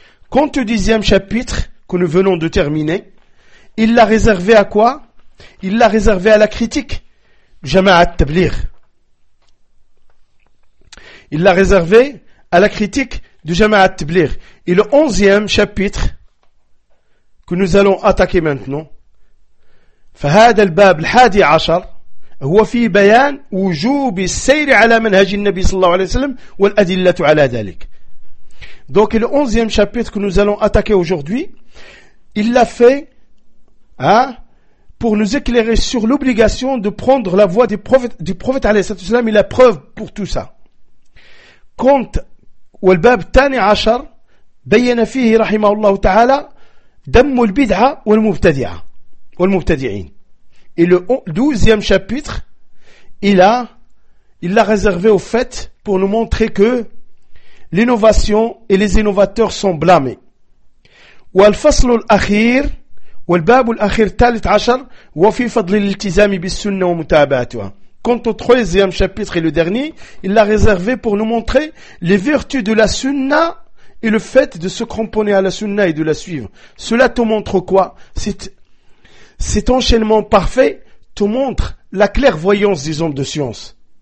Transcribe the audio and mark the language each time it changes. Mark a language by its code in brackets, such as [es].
[fr] Quant au dixième chapitre que nous venons de terminer, il l'a réservé à quoi? Il l'a réservé à la critique du Jama'at Tabligh. Il l'a réservé à la critique du Jama'at Tabligh. Et le onzième chapitre que nous allons attaquer maintenant. [ar] فهذا الباب الحادي عشر هو في بيان وجوب السير على منهج النبي صلى الله عليه وسلم والأدلة على ذلك. [fr] Donc le 11e chapitre que nous allons attaquer aujourd'hui, il l'a fait hein, pour nous éclairer sur l'obligation de prendre la voie du prophète عليه الصلاة والسلام et la preuve pour tout ça. Quant au [ar] الباب الثاني عشر بين فيه رحمه الله تعالى دم البدعة والمبتدعة والمبتدعين. [fr] Et le 12e chapitre, il l'a réservé au fait pour nous montrer que l'innovation et les innovateurs sont blâmés. [ar] والفصل الأخير والباب الأخير الثالث عشر هو في فضل الالتزام بالسنة ومتابعتها. [fr] Quant au 13e chapitre et le dernier, il l'a réservé pour nous montrer les vertus de la sunna et le fait de se cramponner à la sunna et de la suivre. Cela te montre quoi? Cet enchaînement parfait te montre la clairvoyance des hommes de science.